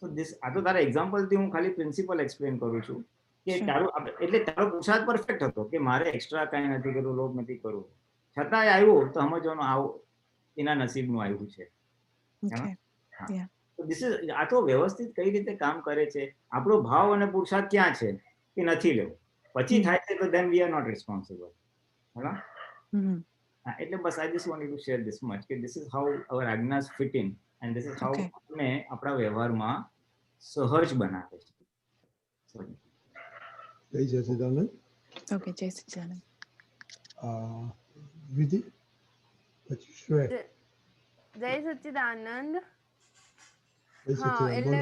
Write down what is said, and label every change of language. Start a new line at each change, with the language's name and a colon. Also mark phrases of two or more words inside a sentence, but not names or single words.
Gujarati: આ તો તારા એક્ઝામ્પલથી હું ખાલી
English: principle explain
Gujarati: કરું છું કે તારું એટલે તારો પુરુષાર્થ પરફેક્ટ હતો કે મારે એક્સ્ટ્રા કાંઈ નથી કરવું, લોભ નથી કરવું, છતાંય આવ્યું તો સમજવાનું આવું એના નસીબનું આવ્યું છે. આ તો વ્યવસ્થિત કઈ રીતે કામ કરે છે. આપણો ભાવ અને પુરુષાર્થ ક્યાં છે કે નથી લેવું, પછી થાય છે તો
English: then we are not responsible.
Gujarati: એટલે બસ
English: I just wanted to share this much કે this is how our Agnas fit in and this is how
Gujarati: આપણે આપણા વ્યવહારમાં સહજ બનાવે છે. જય સચિદાનંદ. ઓકે, જય સચિદાનંદ. વિધિ પછી શ્વેત. જય સચિદાનંદ. હા, એટલે